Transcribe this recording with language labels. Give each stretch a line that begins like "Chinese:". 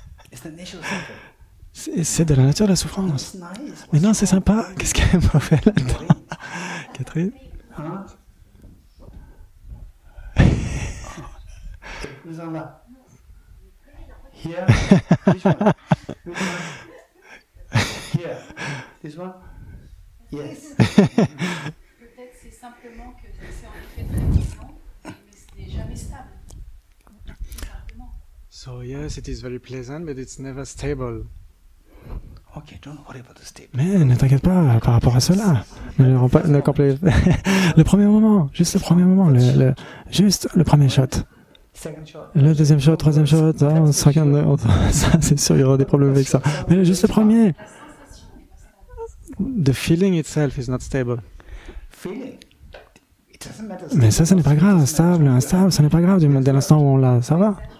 English: It's the nature of suffering.
French: C'est de la nature de la souffrance.
English: It's nice.
French: Mais non, c'est sympa. Qu'est-ce qui est mauvais là-dedans? Catherine? Huh?
English: Who's on that? Here? Which one? Which one? Here? This one? Yes.
French: Peut-être c'est simplement que c'est en effet très puissant, mais ce n'est jamais stable. Tout simplement.
English: So yes, it is very pleasant, but it's never stable. Okay, don't worry about the statement.
French: Mais ne t'inquiète pas par rapport à cela. Le premier moment, juste le premier moment, juste le premier shot.
English: Second shot.
French: Le deuxième shot, troisième shot, ça c'est sûr, il y aura des problèmes avec ça. Mais juste le premier.
English: The feeling itself is not stable. Feeling. It doesn't matter.
French: Mais ça n'est pas grave, stable, instable, ça n'est pas grave dès l'instant où on l'a, ça va.